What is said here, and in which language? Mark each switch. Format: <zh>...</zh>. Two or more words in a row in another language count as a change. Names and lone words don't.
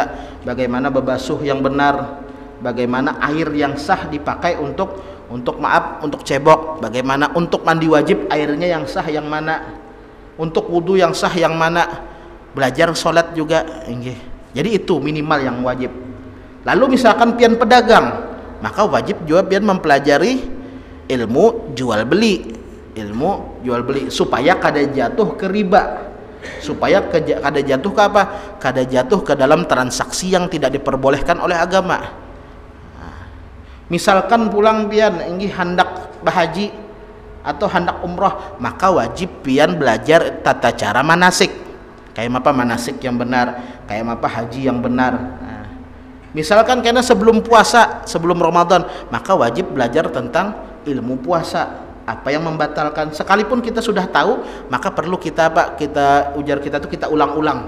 <id>Bagaimana bebasuh yang benar, bagaimana air yang sah dipakai untuk cebok, bagaimana untuk mandi wajib airnya yang sah yang mana, untuk wudu yang sah yang mana, belajar sholat juga. Jadi itu minimal yang wajib. Lalu misalkan pian pedagang, maka wajib juga pian mempelajari ilmu jual beli, supaya kada jatuh ke riba, supaya kada jatuh ke apa? Kada jatuh ke dalam transaksi yang tidak diperbolehkan oleh agama. Misalkan pulang pian inggih hendak berhaji atau hendak umrah, maka wajib pian belajar tata cara manasik. Kayak apa manasik yang benar, kayak apa haji yang benar. Nah, misalkan karena sebelum puasa, sebelum Ramadan, maka wajib belajar tentang ilmu puasa. Apa yang membatalkan, sekalipun kita sudah tahu, maka perlu kita ujar kita tuh kita ulang-ulang.</id>